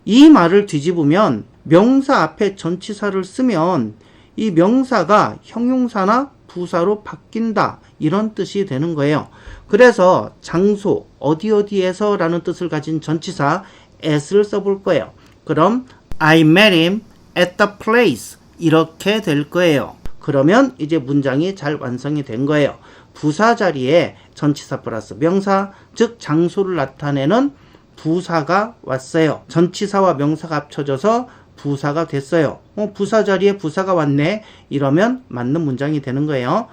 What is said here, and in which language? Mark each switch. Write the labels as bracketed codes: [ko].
[ko] 이 말을 뒤집으면 명사 앞에 전치사를 쓰면 이 명사가 형용사나 부사로 바뀐다, 이런 뜻이 되는 거예요. 그래서 장소, 어디에서 라는 뜻을 가진 전치사 at을 써볼 거예요. 그럼 [en] I met him at the place, [ko] 이렇게 될 거예요. 그러면 이제 문장이 잘 완성이 된 거예요. 부사 자리에 전치사 플러스 명사, 즉 장소를 나타내는 부사가 왔어요. 전치사와 명사가 합쳐져서 부사가 됐어요. 부사 자리에 부사가 왔네. 이러면 맞는 문장이 되는 거예요.